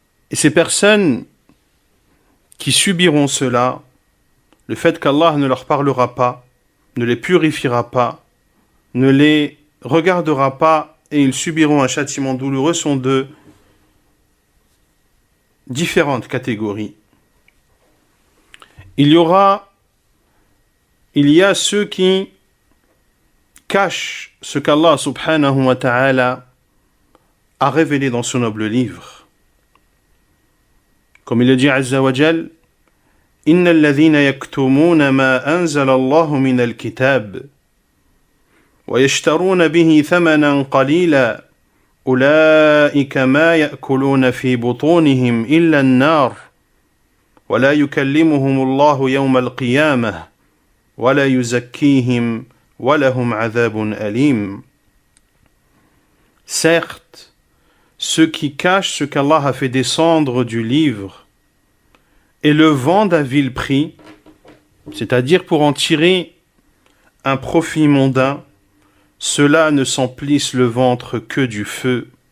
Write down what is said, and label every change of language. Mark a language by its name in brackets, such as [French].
[French] Et ces personnes qui subiront cela, le fait qu'Allah ne leur parlera pas, ne les purifiera pas, ne les regardera pas et ils subiront un châtiment douloureux sont de différentes catégories. Il y a ceux qui cachent ce qu'Allah subhanahu wa ta'ala a révélé dans son noble livre. Comme il le dit [Arabic] Azza wa Jal, إن الذين يكتمون ما أنزل الله من الكتاب ويشترون به ثمنا قليلا أولئك ما يأكلون في بطونهم إلا النار ولا يكلمهم الله يوم القيامة ولا يزكيهم ولهم عذاب أليم. [French] Certes, ceux qui cachent ce qu'Allah a fait descendre du livre et le vendent à vil prix, c'est-à-dire pour en tirer un profit mondain, ceux-là ne s'emplissent le ventre que du feu.